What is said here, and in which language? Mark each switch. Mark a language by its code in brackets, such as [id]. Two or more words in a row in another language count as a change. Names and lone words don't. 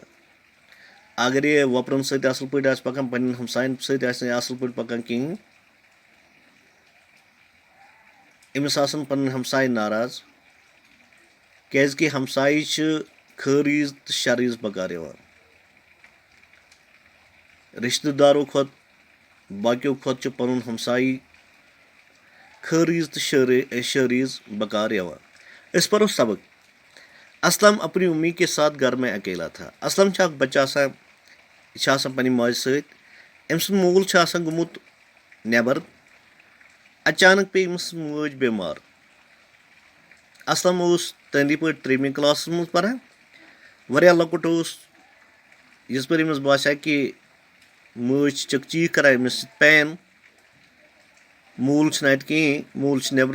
[ks] اگر یہِ وۄپرَن سۭتۍ اَصٕل پٲٹھۍ آسہِ پَکان پنٛنٮ۪ن ہمسایَن سۭتۍ آسہِ نہٕ اَصٕل پٲٹھۍ پَکان کِہیٖنۍ أمِس آسان پَنٕنۍ ہمساے ناراض کیٛازِکہِ ہمسایہِ چھِ خٲر عیٖز تہٕ شَر عیٖز بکار یِوان. رِشتہٕ دارو کھۄتہٕ باقیو کھۄتہٕ چھُ پَنُن ہمسایی خٲر عیٖز تہٕ شر عیٖز بکار یِوان. أسۍ پَرو سبق. [ur] اسلم اپنی امی کے ساتھ گھر میں اکیلا تھا. [ks] اسلم چھُ اکھ بَچہٕ آسان یہِ چھُ آسان پننہِ ماجہِ سۭتۍ. أمۍ سُنٛد مول چھُ آسان گوٚمُت نٮ۪بر. اچانک پیٚیہِ أمِس مٲج بٮ۪مار. اسلم اوس تٔہنٛدی پٲٹھۍ 3مہِ کلاسس منٛز پران. واریاہ لۄکُٹ اوس یِژ پٲرۍ أمِس باسیٛو کہِ مٲج چھِ چک چیٖک کران أمِس پین مول چھُنہٕ اَتہِ کِہیٖنۍ مول چھُ نٮ۪برٕ.